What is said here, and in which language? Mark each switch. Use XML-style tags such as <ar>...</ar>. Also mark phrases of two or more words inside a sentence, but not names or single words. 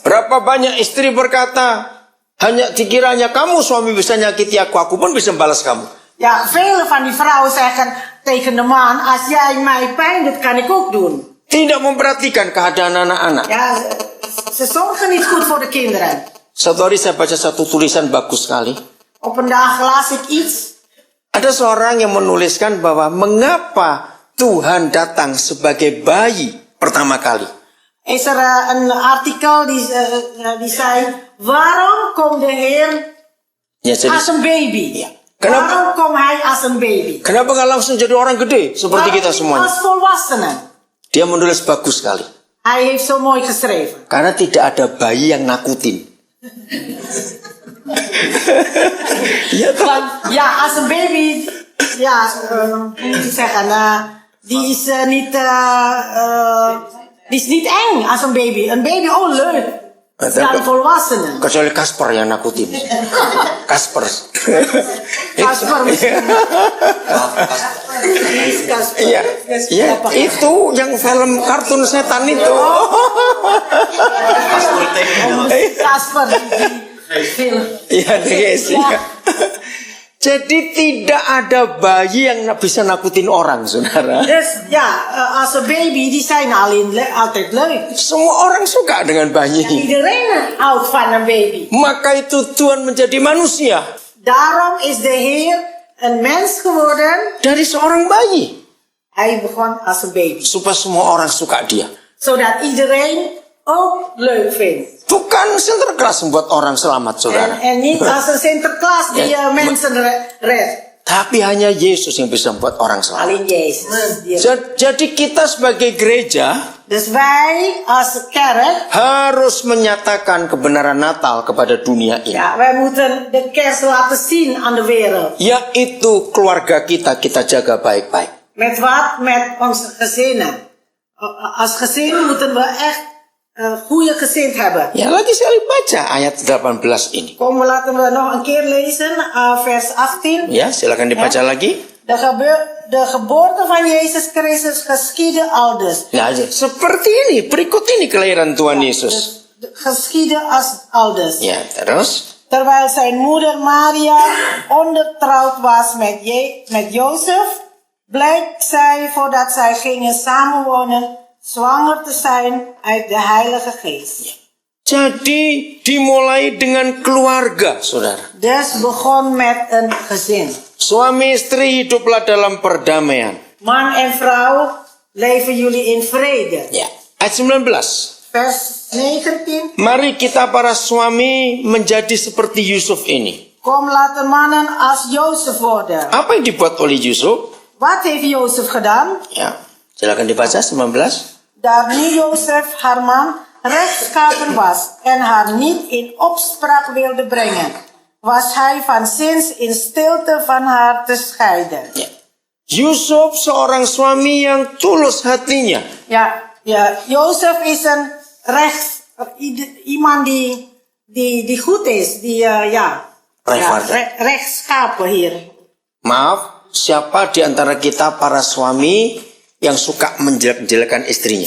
<id>Berapa banyak istri berkata, hanya dikiranya kamu suami bisa nyakiti aku pun bisa balas kamu.</id> <nl>Ja, vele van die vrouwen zeggen tegen de man, als jij mij pijn doet, kan ik ook doen.</nl> <id>Tidak memperhatikan keadaan anak-anak.</id> <nl>Ja, ze zorgen niet goed voor de kinderen.</nl> <id>Satu hari saya baca satu tulisan bagus sekali.</id> <nl>Op een dag las ik iets.</nl> <id>Ada seorang yang menuliskan bahwa mengapa Tuhan datang sebagai bayi pertama kali.</id> <nl>Is er een artikel die zei, waarom komt de Heer als een baby?</nl> <id>Ja. Kenapa?</id> <nl>Waarom komt hij als een baby?</nl> <id>Kenapa nggak langsung jadi orang gede seperti kita semuanya?</id> <nl>Als volwassene.</nl> <id>Dia menulis bagus sekali.</id> <nl>Hij heeft zo mooi geschreven.</nl> <id>Karena tidak ada bayi yang nakutin.</id> <nl>Ja, toch? Als een baby, hoe moet ik zeggen, die is niet eng als een baby. Een baby, oh leuk. dan volwassenen.</nl> <id>Kecuali Kasper yang nakutin. Kasper.</id> <nl>Kasper misschien. Kasper.</nl> <id>Iya, iya, itu yang film kartun setan itu. Kasper. Film. Iya, guys. Iya. Jadi tidak ada bayi yang bisa nakutin orang, saudara.</id> <nl>Dus ja, als een baby, die zijn altijd leuk.</nl> <id>Semua orang suka dengan bayi.</id> <nl>Iedereen houdt van een baby.</nl> <id>Maka itu Tuhan menjadi manusia</id> <nl>Daarom is de Heer een mens geworden.</nl> <id>dari seorang bayi.</id> <nl>Hij begon als een baby.</nl> <id>Supaya semua orang suka dia.</id> <nl>Zodat iedereen ook leuk vindt.</nl> <id>Bukan Sinterklaas membuat orang selamat, saudara.</id> <nl>En niet als een Sinterklaas die mensen redt.</nl> <id>Tapi hanya Yesus yang bisa membuat orang selamat.</id> <nl>Alleen Jezus.</nl> <id>Jadi kita sebagai gereja</id> <nl>Dus wij als kerk,</nl> <id>harus menyatakan kebenaran Natal kepada dunia ini.</id> <nl>ja, wij moeten de kerst laten zien aan de wereld.</nl> <id>Yaitu keluarga kita jaga baik-baik.</id> <nl>Met wat? Met onze gezinnen. Als gezin moeten we echt goede gezin hebben.</nl> <id>Ya, lagi sekali baca ayat 18 ini.</id> <nl>Kom, laten we nog een keer lezen, vers 18.</nl> <id>Ya, silakan dibaca lagi.</id> <nl>De geboorte van Jezus Christus geschiedde aldus.</nl> <id>Nah, seperti ini, berikut ini kelahiran Tuhan Yesus.</id> <nl>Geschiedde aldus.</nl> <id>Ya, terus.</id> <nl>Terwijl zijn moeder Maria ondertrouwd was met Jozef, blijkt zij, voordat zij gingen samenwonen, zwanger te zijn uit de Heilige Geest.</nl> <id>Jadi dimulai dengan keluarga, saudara.</id> <nl>Dus begon met een gezin.</nl> <id>Suami istri hiduplah dalam perdamaian.</id> <nl>Man en vrouw, leven jullie in vrede.</nl> <id>Ya, ayat 19.</id> <nl>Vers 19.</nl> <id>Mari kita para suami menjadi seperti Yusuf ini.</id> <nl>Kom, laten mannen als Jozef worden.</nl> <id>Apa yang dibuat oleh Yusuf?</id> <nl>Wat heeft Jozef gedaan?</nl> <id>Ya, silakan dibaca 19.</id> <nl>Daar nu Jozef, haar man, rechtschapen was en haar niet in opspraak wilde brengen, was hij van zins in stilte van haar te scheiden.</nl> <id>Ya. Yusuf seorang suami yang tulus hatinya.</id> <nl>Ja, Jozef is een iemand die goed is, rechtschapen hier.</nl> <id>Maaf, siapa di antara kita para suami yang suka menjelek-jelekan istrinya?</id>